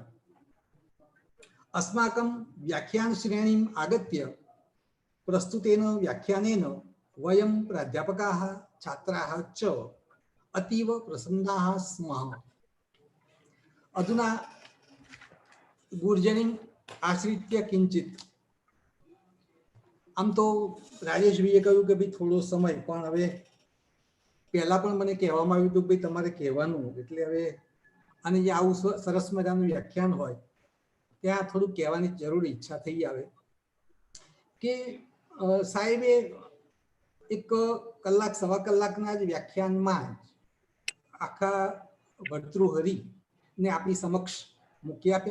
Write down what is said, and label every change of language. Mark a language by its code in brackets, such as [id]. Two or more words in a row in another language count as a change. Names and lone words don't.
[sa] अस्माकं व्याख्यान श्रेणीम् आगत्य प्रस्तुतेन व्याख्यानेन वयं प्राध्यापकाः छात्राः च अतीव प्रसन्नाः स्मः। अधुना गुर्जरीम् आश्रित्य किंचित। [gu] આમ તો રાજેશભાઈએ કહ્યું કે ભાઈ થોડો સમય, પણ હવે પહેલા પણ મને કહેવામાં આવ્યું હતું કે ભાઈ તમારે કહેવાનું, એટલે હવે અને જે આવું સરસ મજાનું વ્યાખ્યાન હોય ત્યાં થોડું કહેવાની જરૂર ઈચ્છા થઈ આવે કે સાહેબે એક કલાક સવા કલાકના જ વ્યાખ્યાનમાં આખા ભર્તૃહરિને આપણી સમક્ષ મૂકી આપ્યા।